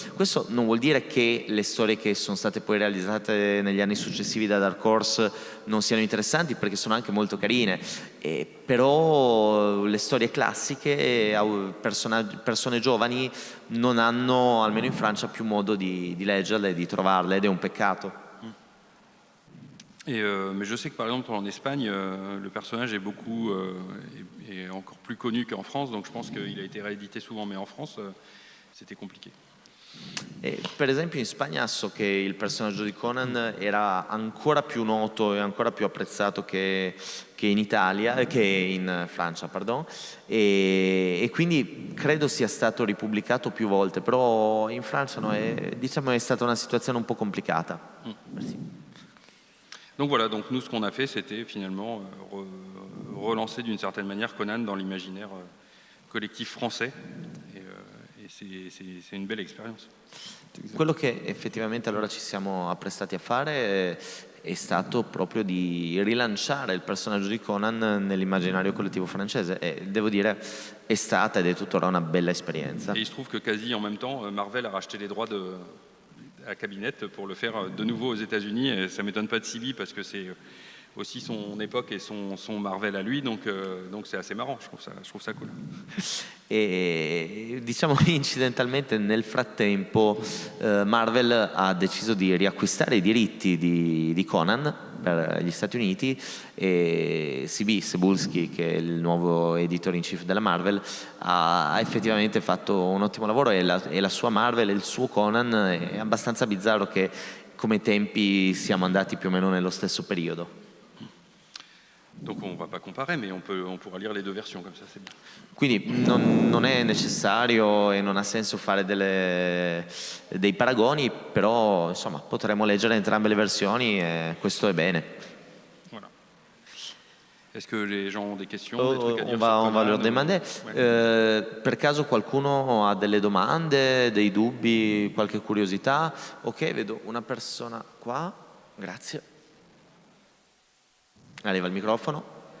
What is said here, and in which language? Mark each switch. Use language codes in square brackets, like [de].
[it] Questo non vuol dire che le storie che sono state poi realizzate negli anni successivi da Dark Horse non siano interessanti, perché sono anche molto carine, però le storie classiche, persone giovani non hanno, almeno in Francia, più modo di leggerle e di trovarle ed è un peccato. [fr] Mais je sais que par exemple en Espagne, le personnage est encore plus connu qu'en France, donc je pense qu'il a été réédité souvent, mais en France, c'était compliqué. [it] Per esempio in Spagna so che il personaggio di Conan era ancora più noto e ancora più apprezzato che in Italia, che in Francia, pardon, e quindi credo sia stato ripubblicato più volte, però in Francia no, diciamo è stata una situazione un po' complicata. [fr] Merci. Donc voilà, donc nous ce qu'on a fait c'était finalement relancer d'une certaine manière Conan dans l'imaginaire collectif français et c'est une belle expérience. [it] Quello che effettivamente allora ci siamo apprestati a fare è stato proprio di rilanciare il personaggio di Conan nell'immaginario collettivo francese e devo dire è stata ed è tuttora una bella esperienza. [fr] Et il se trouve que quasi en même temps Marvel a racheté les droits à Cabinet pour le faire de nouveau aux États-Unis. Et ça ne m'étonne pas de Sibi parce que c'est aussi son époque et son Marvel à lui, donc c'est assez marrant, je trouve ça cool. [it] E diciamo incidentalmente nel frattempo Marvel ha deciso di riacquistare i diritti di Conan per gli Stati Uniti e CB Cebulski, che è il nuovo editor in chief della Marvel, ha effettivamente fatto un ottimo lavoro e la sua Marvel e il suo Conan è abbastanza bizzarro che come tempi siamo andati più o meno nello stesso periodo. [fr] Donc on ne va pas comparer, mais on pourra lire les deux versions, comme ça c'est bien. [it] Quindi non è necessario e non ha senso fare dei paragoni, però insomma potremo leggere entrambe le versioni e questo è bene. [fr] Voilà. Est-ce que les gens ont des questions, des trucs à dire on va leur demander. [it] Per caso qualcuno ha delle domande, dei dubbi, qualche curiosità? Ok, vedo una persona qua, grazie. Arriva il microfono.